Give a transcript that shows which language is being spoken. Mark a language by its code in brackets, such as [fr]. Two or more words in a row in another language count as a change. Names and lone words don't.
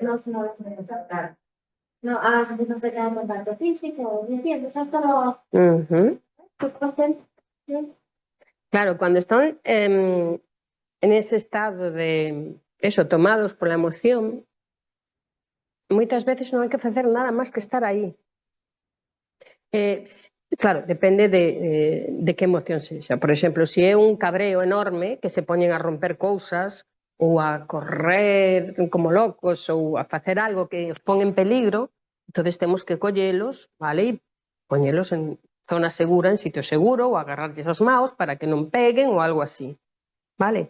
[es] no lo sé sacar. No, a veces no se queda en contacto físico, ¿me entiendes? Es todo Ujú. tu proceso. ¿Sí? Claro, cuando están en ese estado de eso, tomados por la emoción, [gl] moitas veces non hai que facer nada máis que estar aí. Claro, depende de que emoción sexa. Por exemplo, se é un cabreo enorme que se poñen a romper cousas ou a correr como locos ou a facer algo que os pon en peligro, entonces temos que collelos, vale, e poñelos en zona segura, en sitio seguro, ou agarrarlles as maos para que non peguen ou algo así, vale?